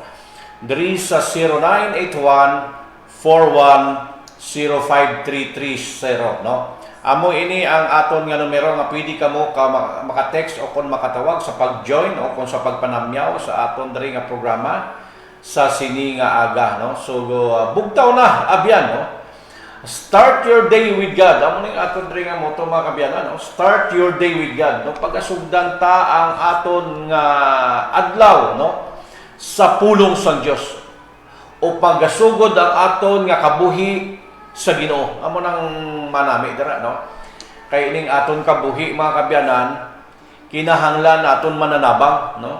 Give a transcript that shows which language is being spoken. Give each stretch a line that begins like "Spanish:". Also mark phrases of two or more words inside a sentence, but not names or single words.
Hiligaynon: Diri sa 0981-4105-330, no? Amo ini ang aton nga numero nga pwede ka mo maka-text o kung makatawag sa pag-join o kung sa pagpanamyaw sa aton diri nga programa sa sini nga aga, no? So bugtaw na abyan, no?
English: Start your day with God.
Hiligaynon: Amo ning aton diri nga motto mga kabyanan, no?
English: Start your day with God,
Hiligaynon: no? Pagasugdan ta ang aton nga adlaw, no? Sa pulong sa Dios o pagasugod ang aton nga kabuhi sa Ginoo. Amo nang manami dira, no? Kay ining aton kabuhi mga kabyanan kinahanglan naton mananabang, no?